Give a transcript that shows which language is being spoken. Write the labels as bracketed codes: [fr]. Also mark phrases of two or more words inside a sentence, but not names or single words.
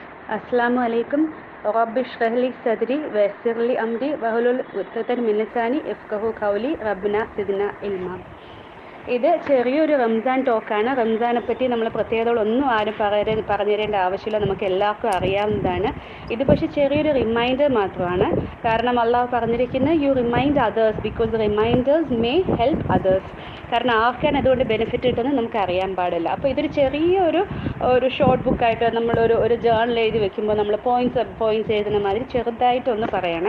[ar] السلام عليكم. رب اشرح لي صدري ويسر لي أمري واحلل عقدة من لساني يفقهوا قولي. ربنا زدنا علما. [ml] ഇത് ചെറിയൊരു റംസാൻ ടോക്കാണ്. റംസാനെ പറ്റി നമ്മൾ പ്രത്യേകതകളൊന്നും ആരും പറഞ്ഞു തരേണ്ട ആവശ്യമില്ല, നമുക്ക് എല്ലാവർക്കും അറിയാവുന്നതാണ്. ഇത് പക്ഷേ ചെറിയൊരു റിമൈൻഡർ മാത്രമാണ്. കാരണം അള്ളാഹു പറഞ്ഞിരിക്കുന്നത് [en] you remind others because reminders may help others. [ml] കാരണം ആർക്കാണ് അതുകൊണ്ട് ബെനിഫിറ്റ് കിട്ടുന്നത് നമുക്ക് അറിയാൻ പാടില്ല. അപ്പോൾ ഇതൊരു ചെറിയൊരു ഷോർട്ട് ബുക്കായിട്ട് നമ്മളൊരു ജേർണൽ എഴുതി വെക്കുമ്പോൾ നമ്മൾ പോയിൻറ്റ്സ് എഴുതുന്ന മാതിരി ചെറുതായിട്ടൊന്ന് പറയണേ.